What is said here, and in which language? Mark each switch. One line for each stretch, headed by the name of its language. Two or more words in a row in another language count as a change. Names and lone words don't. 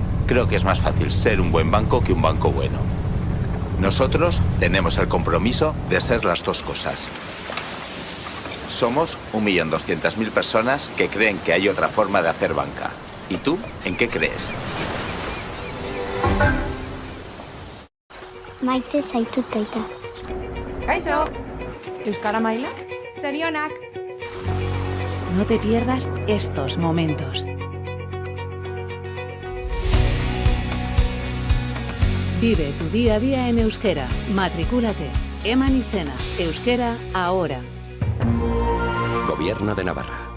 Spanish: creo que es más fácil ser un buen banco que un banco bueno. Nosotros tenemos el compromiso de ser las dos cosas. Somos 1.200.000 personas que creen que hay otra forma de hacer banca. ¿Y tú, en qué crees?
Basque: Maite zaitut aita. Kaixo. Euskara maila? Zorionak.
Spanish: No te pierdas estos momentos. Vive tu día a día en euskera. Matricúlate.
Basque: Eman izena.
Spanish: Euskera ahora. Gobierno de Navarra.